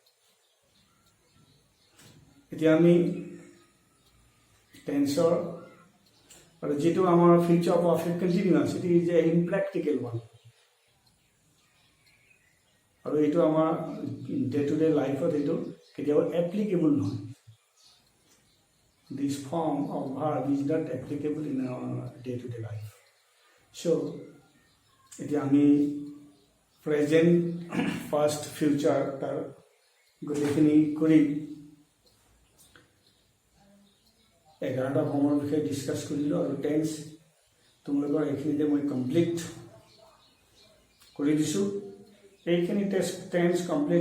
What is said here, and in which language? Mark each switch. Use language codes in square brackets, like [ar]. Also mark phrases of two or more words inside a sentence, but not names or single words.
[as] এতিয়া আমি টেন্সৰ আৰু যেটো আমাৰ [en] future perfect continuous it is a impractical one [as] আৰু এইটো আমাৰ [en] day to day lifeত [as] এইটো কেতিয়াও এপ্লিকেবল নহয় [en] this form of verb is not applicable in our day to day life so [as] এতিয়া আমি [en] present past future [as] তাৰ গোটেইখিনি কৰি 11টা ফৰ্মৰ বিষয়ে ডিসকাস কৰিলো আৰু টেন্স তোমালোকৰ এইখিনিতে মই কমপ্লিট কৰি দিছো এইখিনি [en] tense complete